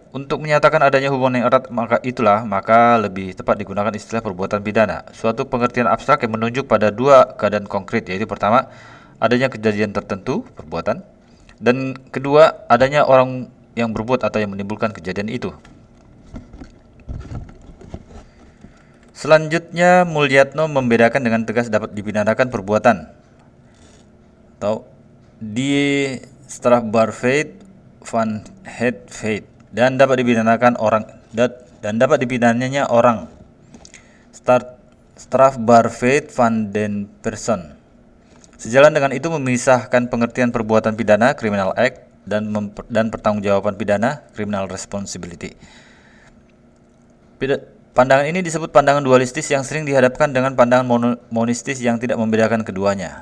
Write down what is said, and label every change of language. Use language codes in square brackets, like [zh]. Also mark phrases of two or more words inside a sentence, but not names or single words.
[id] Untuk menyatakan adanya hubungan yang erat maka lebih tepat digunakan istilah perbuatan pidana, suatu pengertian abstrak yang menunjuk pada dua keadaan konkret, yaitu pertama, adanya kejadian tertentu, perbuatan, dan kedua, adanya orang yang berbuat atau yang menimbulkan kejadian itu. Selanjutnya, Mulyatno membedakan dengan tegas dapat dipidanakan perbuatan atau [nl] die strafbarfeit van het feit [id] dan dapat dipidanakan orang dan dapat dipidaninya orang. [nl] Strafbarfeit van den persoon. [id] Sejalan dengan itu memisahkan pengertian perbuatan pidana [en] criminal act [id] dan pertanggungjawaban pidana [en] criminal responsibility. [id] Pandangan ini disebut pandangan dualistis yang sering dihadapkan dengan pandangan monistis yang tidak membedakan keduanya.